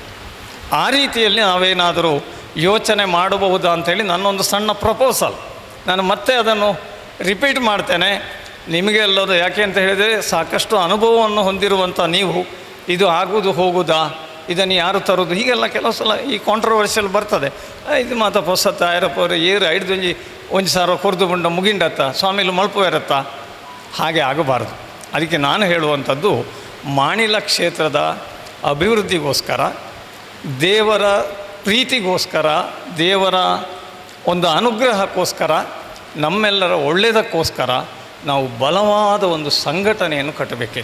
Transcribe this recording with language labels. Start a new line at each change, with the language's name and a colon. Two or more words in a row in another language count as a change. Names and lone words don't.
Kannada: ಆ ರೀತಿಯಲ್ಲಿ ನಾವೇನಾದರೂ ಯೋಚನೆ ಮಾಡಬಹುದಾ ಅಂಥೇಳಿ ನನ್ನೊಂದು ಸಣ್ಣ ಪ್ರಪೋಸಲ್. ನಾನು ಮತ್ತೆ ಅದನ್ನು ರಿಪೀಟ್ ಮಾಡ್ತೇನೆ. ನಿಮಗೆಲ್ಲದು ಯಾಕೆ ಅಂತ ಹೇಳಿದರೆ, ಸಾಕಷ್ಟು ಅನುಭವವನ್ನು ಹೊಂದಿರುವಂಥ ನೀವು, ಇದು ಆಗುವುದು ಹೋಗುವುದಾ, ಇದನ್ನು ಯಾರು ತರೋದು, ಹೀಗೆಲ್ಲ ಕೆಲವು ಸಲ ಈ ಕಾಂಟ್ರವರ್ಷಿಯಲ್ ಬರ್ತದೆ.
Tulu: ಇದು ಮಾತ ಪೊಸತ್ತ ಐರಪ್ಪವ್ರು ಏರು ಐಡ್ದೊಂಜಿ 1,000 ಕೊರ್ದು ಬಂಡ ಮುಗಿಂಡತ್ತ ಸ್ವಾಮಿಲು ಮಲ್ಪು ಇರತ್ತ.
Kannada: ಹಾಗೆ ಆಗಬಾರ್ದು. ಅದಕ್ಕೆ ನಾನು ಹೇಳುವಂಥದ್ದು, ಮಾಣಿಲ ಕ್ಷೇತ್ರದ ಅಭಿವೃದ್ಧಿಗೋಸ್ಕರ, ದೇವರ ಪ್ರೀತಿಗೋಸ್ಕರ, ದೇವರ ಒಂದು ಅನುಗ್ರಹಕ್ಕೋಸ್ಕರ, ನಮ್ಮೆಲ್ಲರ ಒಳ್ಳೆಯದಕ್ಕೋಸ್ಕರ ನಾವು ಬಲವಾದ ಒಂದು ಸಂಘಟನೆಯನ್ನು ಕಟ್ಟಬೇಕೆ.